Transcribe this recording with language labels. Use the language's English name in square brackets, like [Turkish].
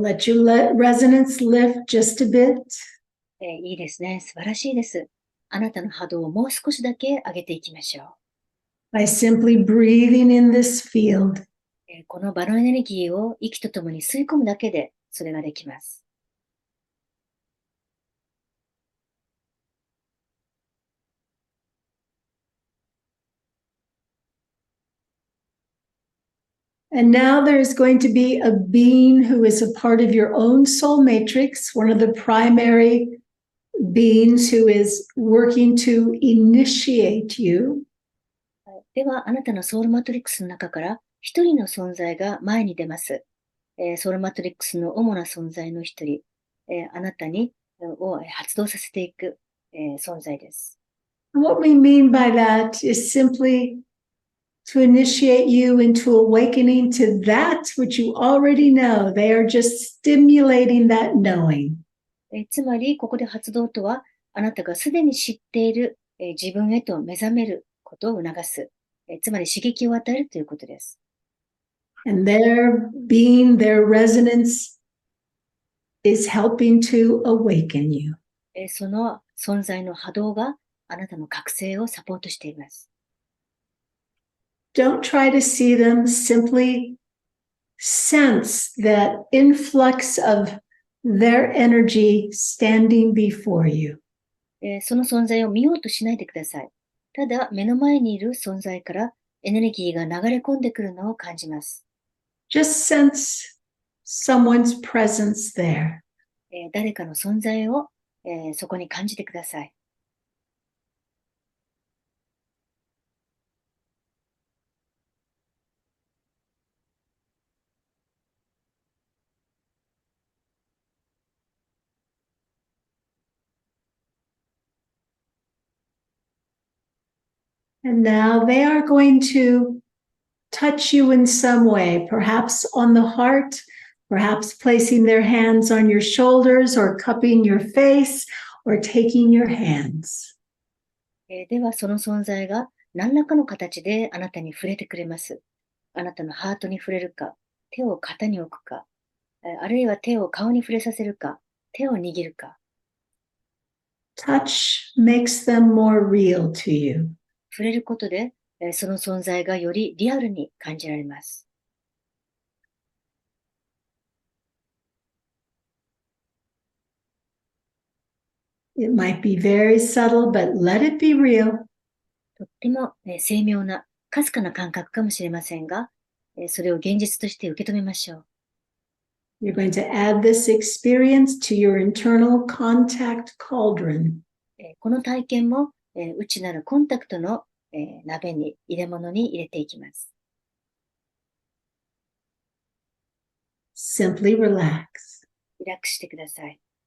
[English] Let your resonance lift just a bit. [Japanese] いいですね。素晴らしいです。あなたの波動をもう少しだけ上げていきましょ [English] By simply breathing in this field. [Japanese] う。この場のエネルギーを息とともに吸い込むだけでそれができます。 [English] And now there is going to be a being who is a part of your own soul matrix, one of the primary beings who is working to initiate you. [Japanese] では、あなたのソウルマトリックスの中から一人の存在が前に出ます。ソウルマトリックスの主な存在の一人、あなたを発動させていく、存在です。 [English] And what we mean by that is simply to initiate you into awakening to that which you already know. They are just stimulating that knowing. [Japanese] つまり、ここで発動とは、あなたがすでに知っている、自分へと目覚めることを促す。つまり刺激を与えるということです。 [English] And their being, their resonance is helping to awaken you. [Japanese] その存在の波動があなたの覚醒をサポートしています。 [English] Don't try to see them, simply sense that influx of their energy standing before you. [Japanese] その存在を見ようとしないでください。ただ、目の前にいる存在からエネルギーが流れ込んでくるのを感じます。 [English] Just sense someone's presence there. [Japanese] 誰かの存在を、そこに感じてください。 [English] And now they are going to touch you in some way, perhaps on the heart, perhaps placing their hands on your shoulders or cupping your face or taking your hands. [Japanese] では、その存在が何らかの形であなたに触れてくれます。あなたのハートに触れるか、手を肩に置くか、あるいは手を顔に触れさせるか、手を握るか。 [English] Touch makes them more real to you. [Japanese] 触れることで、その存在がよりリアルに感じられます。 [English] It might be very subtle, but let it be real. [Japanese] とっても、精妙な、かすかな感覚かもしれませんが、それを現実として受け止めましょう。 [English] You're going to add this experience to your internal contact cauldron. [Japanese] この体験も、内なるコンタクトの、鍋に、入れ物に入れていきます。 [English] Simply relax. [Japanese] リラックスしてください。